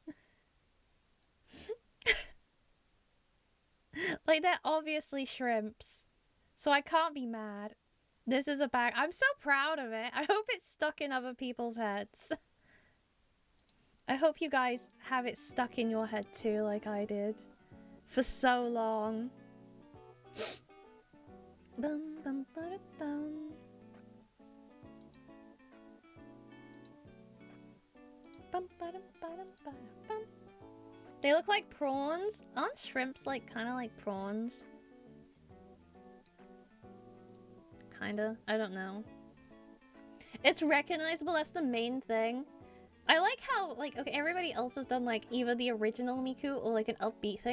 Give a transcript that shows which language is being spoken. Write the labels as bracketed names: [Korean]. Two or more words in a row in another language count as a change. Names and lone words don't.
[English] Like, they're obviously shrimps. So I can't be mad. This is a bag. I'm so proud of it. I hope it's stuck in other people's heads. I hope you guys have it stuck in your head too, like I did. For so long. Bum, bum, ba-da-bum. Bum, ba-dum, ba-dum, ba-dum, bum. They look like prawns. Aren't shrimps like kind of like prawns? Kinda. I don't know. It's recognizable. That's the main thing. I like how, like, okay, everybody else has done, like, either the original Miku or, like, an upbeat thing.